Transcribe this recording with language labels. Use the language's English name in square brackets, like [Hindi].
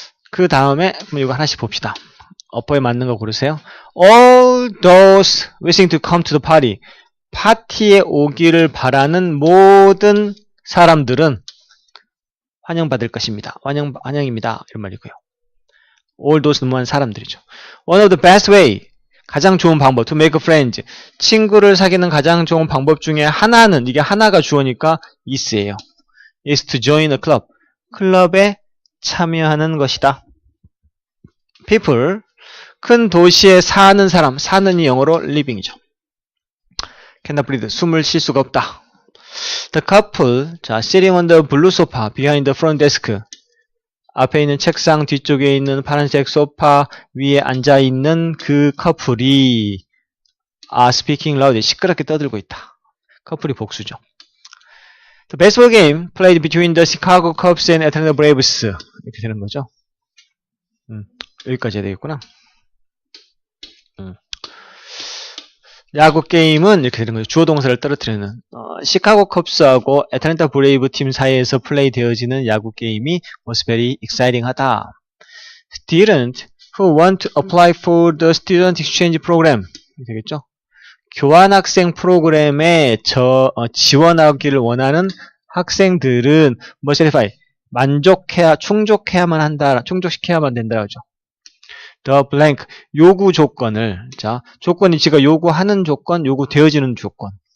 [Korean] 그 다음에 이거 하나씩 봅시다. 어퍼에 맞는 거 고르세요. [English] All those wishing to come to the party. [Korean] 파티에 오기를 바라는 모든 사람들은 환영받을 것입니다. 환영입니다. 이런 말이고요. [English] All those [Korean] 는 뭐한 사람들이죠. [English] One of the best way. [Korean] 가장 좋은 방법. [English] To make friends. [Korean] 친구를 사귀는 가장 좋은 방법 중에 하나는, 이게 하나가 주어니까 is예요. [English] is to join a club. [Korean] 클럽에 참여하는 것이다. [English] people. [Korean] 큰 도시에 사는 사람, 사는이 영어로 living이죠. [English] cannot breathe, [Korean] 숨을 쉴 수가 없다. [English] The couple, 자, sitting on the blue sofa behind the front desk. [Korean] 앞에 있는 책상 뒤쪽에 있는 파란색 소파 위에 앉아있는 그 커플이 [English] are speaking loudly, [Korean] 시끄럽게 떠들고 있다. 커플이 복수죠. [English] The baseball game played between the Chicago Cubs and Atlanta Braves. [Korean] 이렇게 되는 거죠. 여기까지 해야 되겠구나. 야구 게임은 이렇게 되는 거죠. 주어 동사를 떨어뜨리는 시카고 컵스하고 애틀랜타 브레이브 팀 사이에서 플레이 되어지는 야구 게임이 [English] was very exciting [Korean] 하다. [English] Student who want to apply for the student exchange program [Korean] 되겠죠. 교환학생 프로그램에 지원하기를 원하는 학생들은 뭐 certify 충족해야만 한다. 충족시켜야만 된다죠. [English] The blank [Korean] 요구 조건을 자 조건이 지가 요구하는 조건, 요구되어지는 조건.